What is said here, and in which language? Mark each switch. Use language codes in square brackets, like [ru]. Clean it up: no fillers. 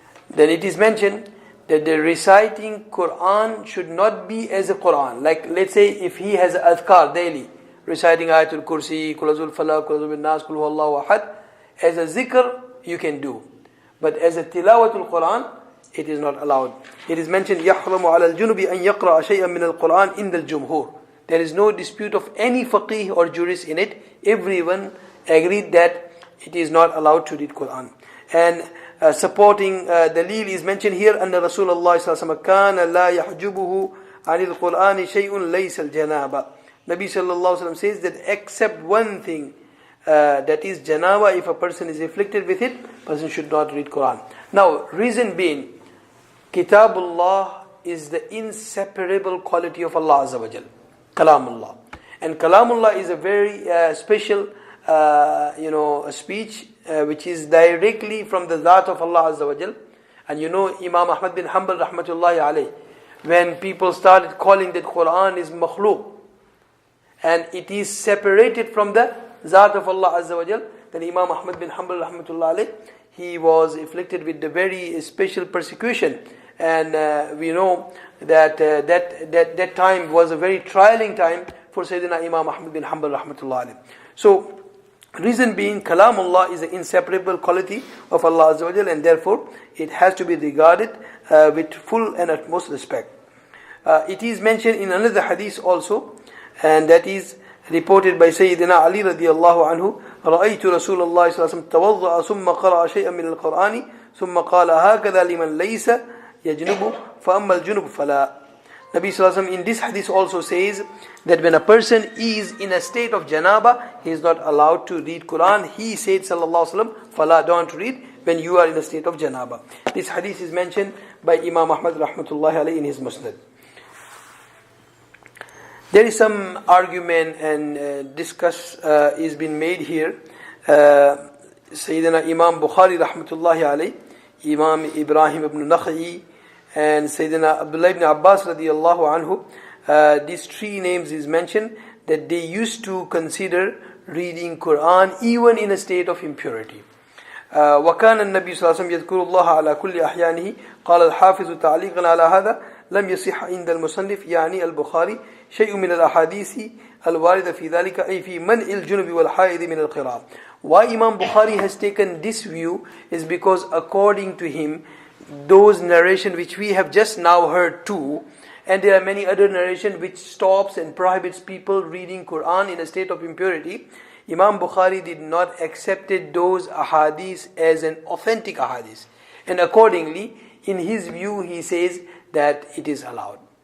[en] Then it is mentioned that the reciting Quran should not be as a Quran. Like, let's say if he has adhkar daily, reciting Ayatul Kursi, Qul A'udhu Al-Falah, Qul A'udhu Bin-Nas, Qul Huwallahu Ahad, as a zikr you can do. But as a tilawatul Quran, it is not allowed. It is mentioned, [ar] يَحْرَمُ عَلَى الْجُنُبِ أَنْ يَقْرَأَ شَيْئًا مِنَ الْقُرْآنِ إِنْدَ الْجُمْهُورِ. [en] There is no dispute of any faqih or jurist in it. Everyone agreed that it is not allowed to read Quran. And supporting dalil is mentioned here, [ar] أن رسول الله صلى الله عليه وسلم كان لا يحجبه عن القرآن شيء ليس الجنابة. [en] Nabi sallallahu alaihi wasallam says that except one thing, that is janaba, if a person is afflicted with it, person should not read Quran. Now, reason being, Kitabullah is the inseparable quality of Allah Azza wa Jal, Kalamullah. And Kalamullah is a very special, a speech which is directly from the Zat of Allah Azza wa Jal. And Imam Ahmad bin Hanbal rahmatullahi alayh, when people started calling that Quran is makhluk, and it is separated from the Zat of Allah Azza wa Jal, then Imam Ahmad bin Hanbal rahmatullahi alayh, he was afflicted with the very special persecution. And we know that that time was a very trying time for Sayyidina Imam Ahmad bin Hanbal rahmatullahi alayh. So Reason being, Kalamullah is an inseparable quality of Allah Azza wa Jal, and therefore it has to be regarded with full and utmost respect. It is mentioned in another hadith also, and that is reported by Sayyidina Ali radiallahu anhu, [ar] رأيت رسول الله صلى الله عليه وسلم توضأ ثم قرأ شيئا من القرآن ثم قال هكذا لمن ليس يجنب فأما الجنب فلا. [en] Nabi sallallahu alaihi wasallam in this hadith also says that when a person is in a state of janaba, he is not allowed to read Quran. He said sallallahu alaihi wasallam, "Fala, don't read when you are in a state of janaba." This hadith is mentioned by Imam Ahmad rahmatullahi alayhi in his Musnad. There is some argument and discuss is being made here. Sayyidina Imam Bukhari rahmatullahi alayhi, Imam Ibrahim ibn Nakha'i, and Sayyidina Abdullah ibn Abbas radiallahu anhu, these three names is mentioned that they used to consider reading Quran even in a state of impurity. [ar] وكان النبي صلى الله عليه وسلم يذكر الله على كل أحيانه. قال الحافظ تعليقا على هذا لم يصح عند المصنف يعني البخاري شيء من الأحاديث الواردة في ذلك أي في منع الجنب والحائض من القراءة. [en] Why Imam Bukhari has taken this view is because according to him, those narration which we have just now heard too, and there are many other narration which stops and prohibits people reading Quran in a state of impurity, Imam Bukhari did not accept those ahadith as an authentic ahadith, and accordingly in his view he says that it is allowed.